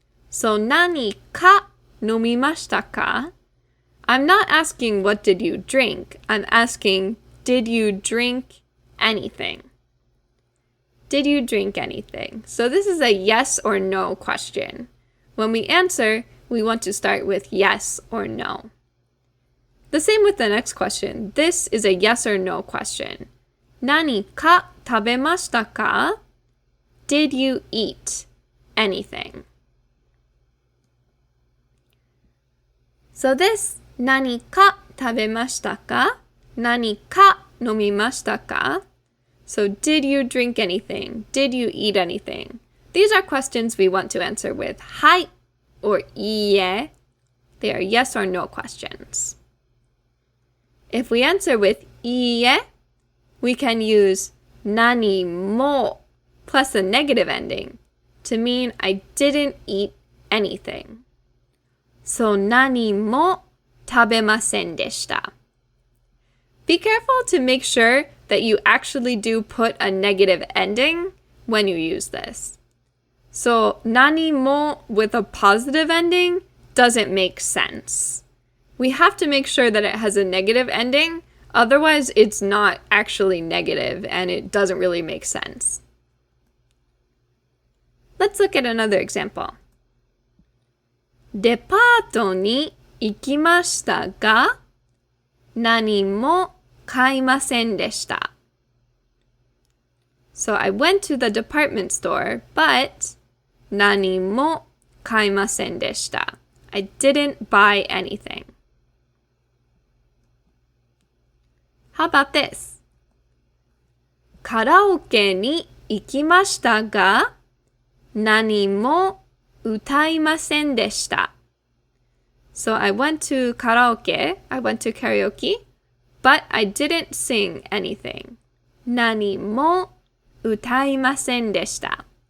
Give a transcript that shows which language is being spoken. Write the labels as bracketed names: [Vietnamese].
[Japanese] So 何か飲みましたか? [English] I'm not asking what did you drink. I'm asking did you drink anything? Did you drink anything? So this is a yes or no question. When we answer, we want to start with yes or no. The same with the next question. This is a yes or no question. [Japanese] 何か食べましたか? [English] Did you eat anything? [Japanese] So this 何か食べましたか? 何か飲みましたか? [English] So did you drink anything? Did you eat anything? These are questions we want to answer with はい or いいえ. They are yes or no questions. If we answer with いいえ, we can use 何も plus a negative ending to mean I didn't eat anything. [Japanese] So 何も食べませんでした. [English] Be careful to make sure that you actually do put a negative ending when you use this. So 何も with a positive ending doesn't make sense. We have to make sure that it has a negative ending, otherwise it's not actually negative and it doesn't really make sense. Let's look at another example. [Japanese] デパートに行きましたが、何も買いませんでした。 [English] So I went to the department store, but [Japanese] 何も買いませんでした. [English] I didn't buy anything. How about this? [Japanese] カラオケに行きましたが、何も歌いませんでした。 [English] So I went to karaoke, I went to karaoke, but I didn't sing anything. [Japanese] 何も歌いませんでした.